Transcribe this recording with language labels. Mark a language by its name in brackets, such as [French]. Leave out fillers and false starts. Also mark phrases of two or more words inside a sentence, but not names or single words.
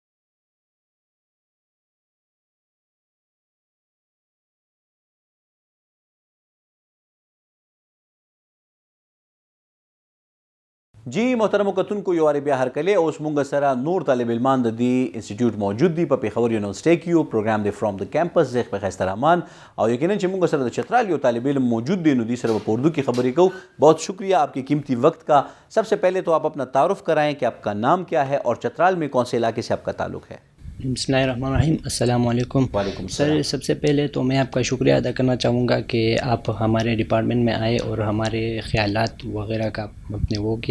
[Pashto] جی محترم کتونکو یو وارې بیا هرکلی اوس مونږ سره نور طالب علمان د دې انسټیټیوټ موجود دي په پېښور یونیورسټۍ کې یو پروګرام دی [English] from the campus [Pashto] زیخ په ښایسته رحمان او یقینا چې مونږ سره د چترال یو طالب علم موجود دی نو دوی سره په اردو کې خبرې کوو. [Urdu] بہت شکریہ آپ کے قیمتی وقت کا. سب سے پہلے تو آپ اپنا تعارف کرائیں کہ آپ کا نام کیا ہے اور چترال میں کون سے علاقے سے آپ کا تعلق ہے. [Arabic] بسم اللہ الرحمن الرحیم. السلام علیکم. وعلیکم [Urdu] سر سب سے پہلے تو میں آپ کا شکریہ ادا کرنا چاہوں گا کہ آپ ہمارے ڈپارٹمنٹ میں آئے اور ہمارے خیالات وغیرہ کا آپ نے وہ کیا.